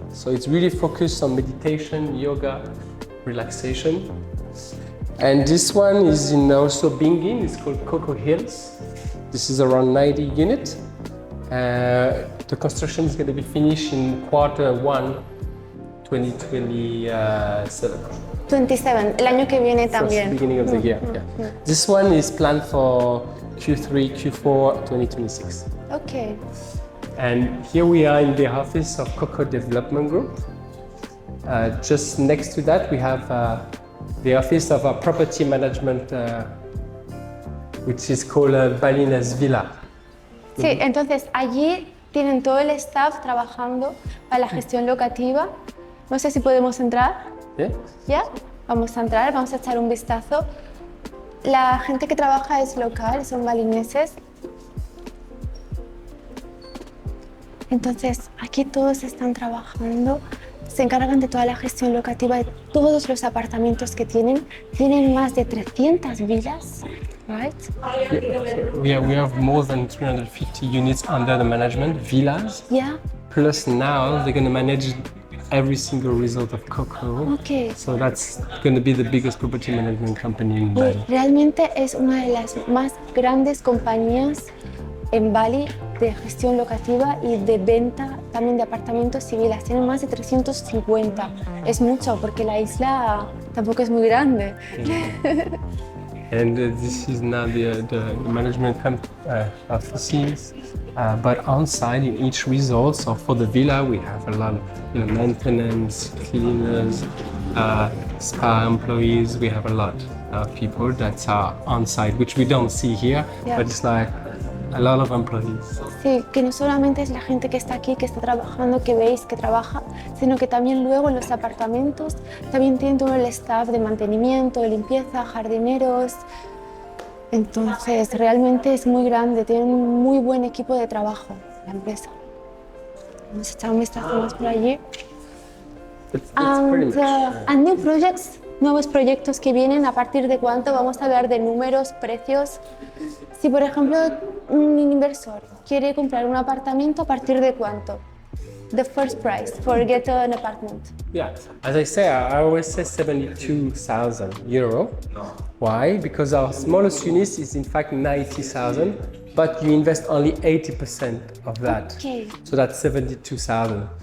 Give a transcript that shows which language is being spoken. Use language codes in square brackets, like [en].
[en] So it's really focused on meditation, yoga, relaxation. And this one is in also Bingin. It's called COCO Hills. This is around 90 units. The construction is going to be finished in Q1 2027. [es] 27, el año que viene también. [en] First beginning of the year, yeah. This one is planned for Q3, Q4 2026. Okay. And here we are in the office of COCO Development Group. Just next to that, we have the office of our property management, which is called Balines Villa. [es] Sí, entonces allí tienen todo el staff trabajando para la gestión locativa. No sé si podemos entrar. [en] Yeah. [es] ¿Ya? Vamos a entrar, vamos a echar un vistazo. La gente que trabaja es local, son balineses. Entonces, aquí todos están trabajando, se encargan de toda la gestión locativa de todos los apartamentos que tienen. Tienen más de 300 villas, right? [en] Yeah, we have more than 350 units under the management, villas. Yeah. Plus now they're going to manage every single result of COCO. Okay. So that's going to be the biggest property management company in Bali. [es] Realmente es una de las más grandes compañías en Bali de gestión locativa y de venta también de apartamentos y villas. Tienen más de 350. Es mucho porque la isla tampoco es muy grande. [en] And this is now the management offices. But on site in each resort, so for the villa we have a lot of maintenance, cleaners, spa employees. We have a lot of people that are on site, which we don't see here, Yeah. but it's like a lot of employees. [es] Sí, que no solamente es la gente que está aquí, que está trabajando, que veis que trabaja, sino que también luego en los apartamentos también tienen todo el staff de mantenimiento, de limpieza, jardineros. Entonces, realmente es muy grande, tienen un muy buen equipo de trabajo, la empresa. Vamos a echar un vistazo más por allí. [en] It's pretty much. And new projects, [es] nuevos proyectos que vienen, ¿a partir de cuánto? Vamos a hablar de números, precios. Si, por ejemplo, un inversor quiere comprar un apartamento, ¿a partir de cuánto? [en] The first price for get an apartment. Yeah, as I say, I always say 72,000 euro. Why? Because our smallest unit is in fact 90,000, but you invest only 80% of that. Okay. So that's 72,000.